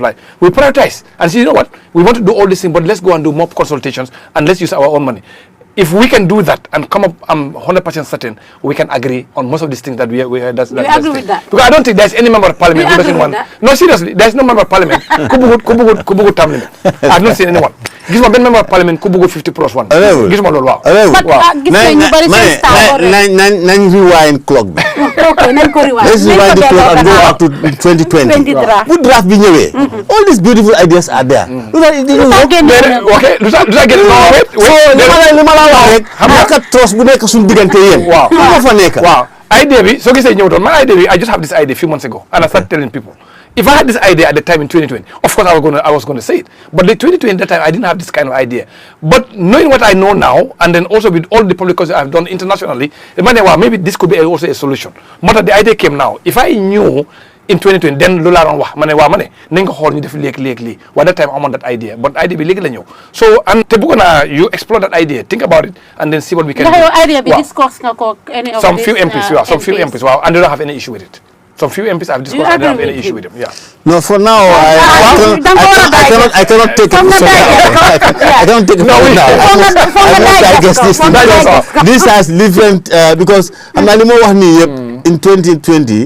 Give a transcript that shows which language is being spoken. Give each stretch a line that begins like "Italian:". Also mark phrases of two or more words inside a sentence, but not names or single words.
English: We prioritize and say, you know what, we want to do all these things, but let's go and do more consultations and let's use our own money. If we can do that and come up, I'm 100% certain we can agree on most of these things that we that's agree with that? Because I don't think there's any member of parliament who doesn't want. No, seriously, there's no member of parliament. Kubugut term limit. I've not seen anyone.
Wolof: Gis ma ben
English: member of parliament
Wolof: kubugut 50 plus 1. Gis ma lolu waaw. Nañ
English: rewind clock
Wolof: bi. Okay, nañ ko rewind.
English: Let's rewind the clock and go up to 2020.
Wolof: Bu draft bi ñëwé.
English: All these beautiful ideas are there.
Wolof: Okay, lu sa get xam nga trust bu nekk suñu diggante yéen. Waaw moo fa nekk. Waaw idea bi soo gisee ñëw doon man idea bi
English: I just have this idea a few months ago and I started telling people if I had this idea at the time in 2020 of course I was going to say it, but the 2020 that time I didn't have this kind of idea. But knowing what I know now and then also with all the public I've done internationally, maybe this could be also a solution. But the idea came now. If I knew in 2020 then
Wolof: loolu laa doon wax nañ ko xool ñu def léegi
English: well that time I'm on that idea but idea
Wolof: bi léegi la ñëw
English: so and
Wolof: te bëggoon naa
English: you explore that idea, think about it and then see what we can do.
Wolof: Idea bi discuss nga ko
English: any of some few MPs waaw and they don't have any issue with it. Some few MPs I've discussed and they don't have any issue with them. Yeah. No, for now I cannot take it. I cannot take it now. I guess this has different because I'm not more in 2020.